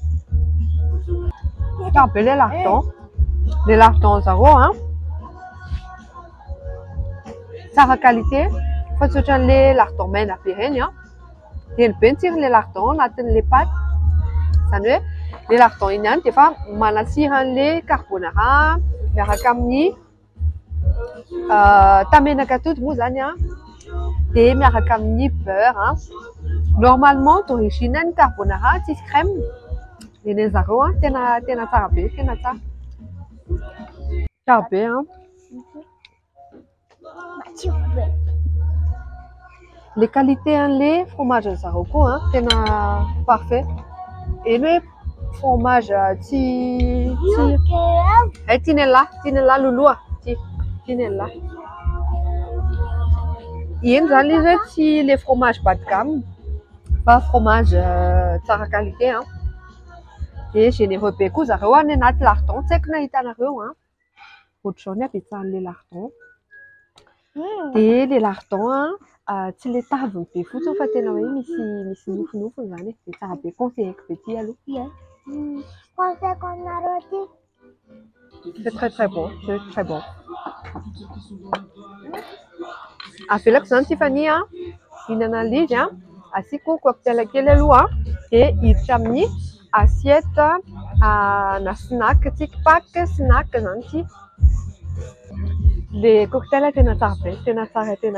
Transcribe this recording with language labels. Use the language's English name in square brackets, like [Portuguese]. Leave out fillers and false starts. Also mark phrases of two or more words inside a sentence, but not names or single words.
[Malagasy] tsara be le lardon zareo tsara qualité fa tsy ohatran'le lardon maina be reny dia eny be ny tsiron'le lardon anatin'le paty zany hoe le lardon iny ihany dia efa manasira an'le carbonara miaraka amin'ny tamenaka atody moa zany dia miaraka amin'ny [French] beurre normalement d'origine [Malagasy] ny carbonara tsisy crème dia ny zareo tena tsara be tena tsara be [French] les qualités [Malagasy] an'le fromage zareo koa tena parfait eny hoe fromage tinella loloa tinella eny zany izy hoe tsy le [French] fromage bas de gamme [Malagasy] fa fromage tsara qualité dia généreux be koa zareo ny anaty lardon tsy haiko na hitanareo ohatr'izao ny habetsahan'le lardon dia ilay lardon tsy ilay taviny be fotsiny fa tena hoe misy nofonofony zany e. Dia tsara be conseilleko be ity aloha. [French] Conseil qu'on a rôti. C'est très très bon, c'est très bon. [Malagasy] Avelako zany Tiffany hihinana izy asiako cocktail kely aloha dia hiditra amin'ny assiette na snack tsikipak snack zany ity. Le cocktail tena tsara be, tena tsara.